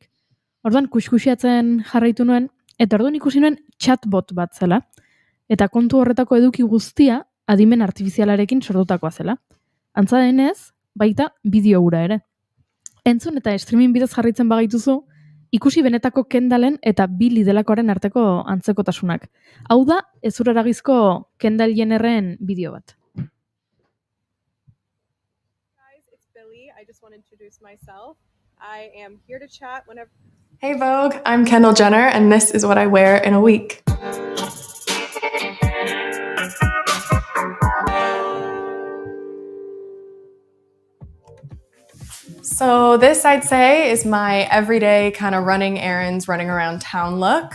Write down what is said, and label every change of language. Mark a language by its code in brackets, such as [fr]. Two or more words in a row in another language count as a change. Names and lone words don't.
[eu] Orduan kuskusiatzen jarraitu nuen, eta orduan ikusi nuen chatbot bat zela, eta kontu horretako eduki guztia adimen artifizialarekin sortutakoa zela. Antza denez, baita bideo hura ere. Entzun eta streaming bidez jarraitzen bagaituzu, ikusi benetako Kendallen eta Billy delakoaren arteko antzekotasunak. Hau da, ezuraragizko Kendall Jennerren bideo bat. [en] I just want to introduce myself. I am here to chat whenever... Hey Vogue, I'm Kendall Jenner, and this is what I wear in a week. So this, I'd say, is my everyday kind of running errands, running around town look.